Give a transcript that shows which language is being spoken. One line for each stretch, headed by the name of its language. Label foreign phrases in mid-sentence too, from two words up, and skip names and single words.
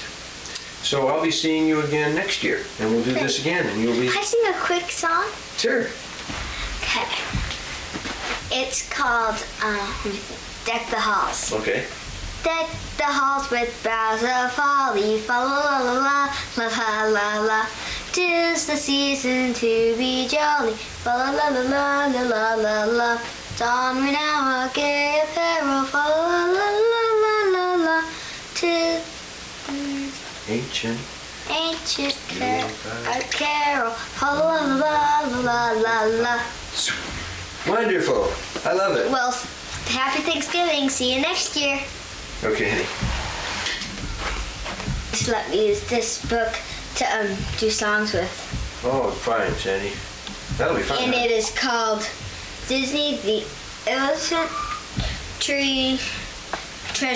English: So I'll be seeing you again next year, and we'll do this again, and you'll be... Can I sing a quick song? Sure. Okay. It's called, let me think, Deck the Halls. Okay. Deck the halls with boughs of holly, fa la la la la la la la. 'Tis the season to be jolly, fa la la la la la la la la. Don we now our gay apparel, fa la la la la la la. 'Tis Ancient carol, fa la la la la la la. Wonderful. I love it. Well, happy Thanksgiving. See you next year. Okay, honey. to let me use this book to do songs with. Oh, fine, Sandy. That'll be fun. And it is called Disney the Illustrated Treasure of Songs.